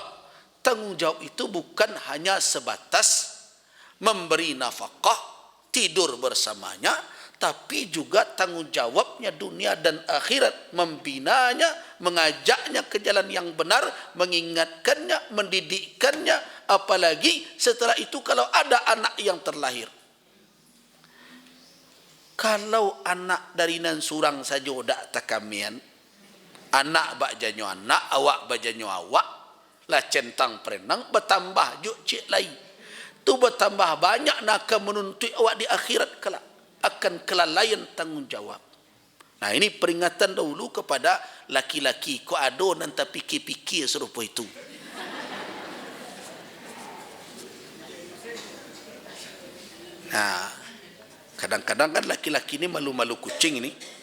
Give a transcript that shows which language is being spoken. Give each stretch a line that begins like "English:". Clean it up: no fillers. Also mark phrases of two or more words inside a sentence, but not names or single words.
Indonesian: Tanggung jawab itu bukan hanya sebatas memberi nafkah, tidur bersamanya, tapi juga tanggung jawabnya dunia dan akhirat, membinanya, mengajaknya ke jalan yang benar, mengingatkannya, mendidikkannya, apalagi setelah itu kalau ada anak yang terlahir.
Minangkabau: Kalau anak dari nan surang saja dak takamian, anak bak janyo anak, awak bak janyo awak, lah centang perenang bertambah juk cik lai.
Indonesian: Tu bertambah banyak nak menuntut awak di akhirat kelak akan kelalaian tanggung jawab. Nah, ini peringatan dahulu kepada laki-laki. Kau ado nanti pikir-pikir serupa itu. Nah, kadang-kadang kan laki-laki ini malu-malu kucing ini.